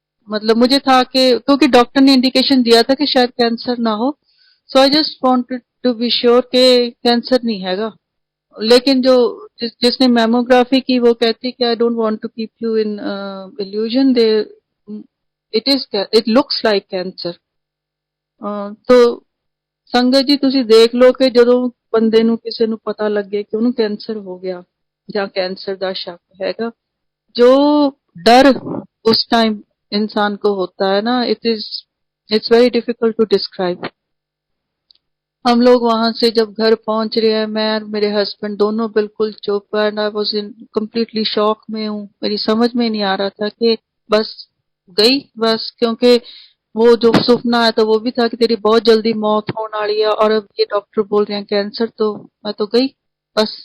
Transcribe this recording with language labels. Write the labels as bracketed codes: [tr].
[hi] मतलब मुझे था कि क्योंकि डॉक्टर ने इंडिकेशन दिया था कि शायद कैंसर ना हो, [en] so I just wanted to be sure [hi] कि कैंसर नहीं हैगा। लेकिन जो जिसने मैमोग्राफी की वो कहती कि [en] I don't want to keep you in illusion, they it looks like cancer. [pa] तो ਸੰਗਤ ਜੀ ਤੁਸੀਂ ਦੇਖ ਲਓ ਕਿ ਜਦੋਂ ਬੰਦੇ ਨੂੰ ਕਿਸੇ ਨੂੰ ਪਤਾ ਲੱਗੇ ਕਿ ਉਹਨੂੰ ਕੈਂਸਰ ਹੋ ਗਿਆ ਜਾਂ ਕੈਂਸਰ ਦਾ ਸ਼ੱਕ ਹੈਗਾ, [hi] जो डर उस टाइम इंसान को होता है ना, [en] It's very difficult to describe. [hi] हम लोग वहां से जब घर पहुंच रहे हैं, मैं और मेरे हस्बैंड दोनों बिल्कुल चुप, [en] and I was in completely shock [hi] में हूँ। मेरी समझ में नहीं आ रहा था कि बस गई बस, क्योंकि वो जो सुपना है तो वो भी था कि तेरी बहुत जल्दी मौत होने वाली है, और अब ये डॉक्टर बोल रहे हैं कैंसर, तो मैं तो गई बस।